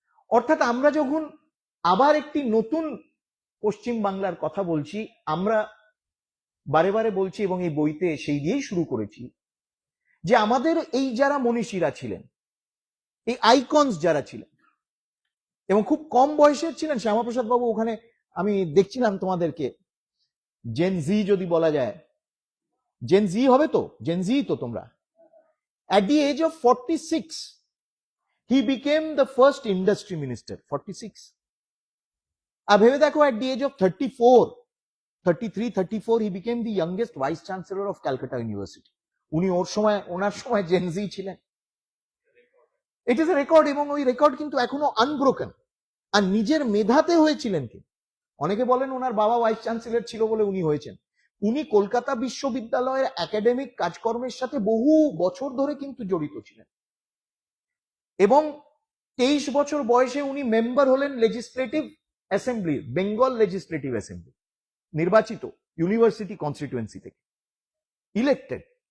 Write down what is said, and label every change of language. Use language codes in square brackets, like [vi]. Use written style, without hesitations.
[bn] অর্থাৎ আমরা যখন আবার একটি নতুন পশ্চিম বাংলার কথা বলছি, আমরা বারে বারে বলছি এবং এই বইতে সেই দিয়েই শুরু করেছি যে আমাদের এই যারা মনীষীরা ছিলেন, এই আইকনস যারা ছিলেন এবং খুব কম বয়সের ছিলেন, শ্যামাপ্রসাদ বাবু ওখানে আমি দেখছিলাম তোমাদেরকে, জেন জি যদি বলা যায়, জেন জি হবে তো, জেন জি তো তোমরা, [en] At the age of 46, he became the first industry minister. 46. [bn] আর ভেবে দেখো, [en] at the age of 34, 33, 34, he became the youngest vice chancellor of Calcutta University. [bn] উনি ওনার সময় জেনজি ছিলেন। [en] it is a record, [bn] এবং ওই রেকর্ড কিন্তু এখনো আনব্রোকেন। আর নিজের মেধাতে হয়েছিলেন কি? অনেকে বলেন ওনার বাবা ভাইস চ্যান্সেলর ছিল বলে উনি হয়েছেন। উনি কলকাতা বিশ্ববিদ্যালয়ের একাডেমিক কাজকর্মের সাথে বহু বছর ধরে কিন্তু জড়িত ছিলেন, এবং 23 বছর বয়সে উনি মেম্বার হলেন legislative assembly, Bengal legislative assembly, নির্বাচিত ইউনিভার্সিটি কনস্টিটিউয়েন্সি থেকে, ইলেক্টেড।